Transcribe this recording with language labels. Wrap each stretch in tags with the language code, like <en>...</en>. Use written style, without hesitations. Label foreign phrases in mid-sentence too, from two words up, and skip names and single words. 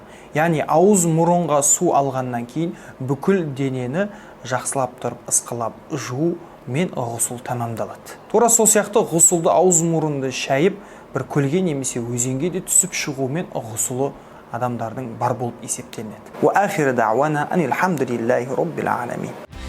<kk>Яғни ауыз мұрынға су алғаннан кейін бүкіл денені жақсылап тұрып ысқалап жуу мен ғусул тамамдалады. Тура сол сияқты ғусулды ауыз мұрынды шайып бір көлге немесе өзенге де түсіп шығумен ғусулы адамдардың бар болып есептелінеді.</kk> <ar>وآخر دعوانا أن الحمد لله رب العالمين.</ar>